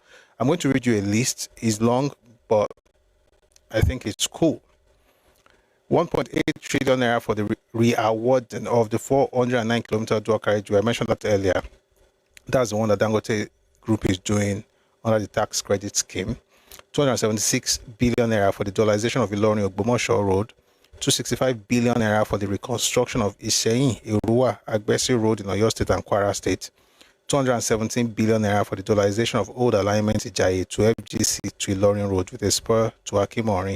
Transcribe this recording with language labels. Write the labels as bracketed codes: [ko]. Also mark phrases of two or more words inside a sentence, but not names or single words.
[en] I'm going to read you a list. It's long, but I think it's cool. 1.8 trillion naira for the re-awarding of the 409 kilometer dual carriageway. I mentioned that earlier. That's the one that Dangote Group is doing under the tax credit scheme. 276 billion naira for the dollarization of Ilorin Ogbomosho Road. 265 billion naira for the reconstruction of Iseyin, Arewa, Agbesi Road in Oyo State and Kwara State. 217 billion naira for the dollarization of old alignment Ijayi to FGC to Ilorin Road with a spur to Akimori.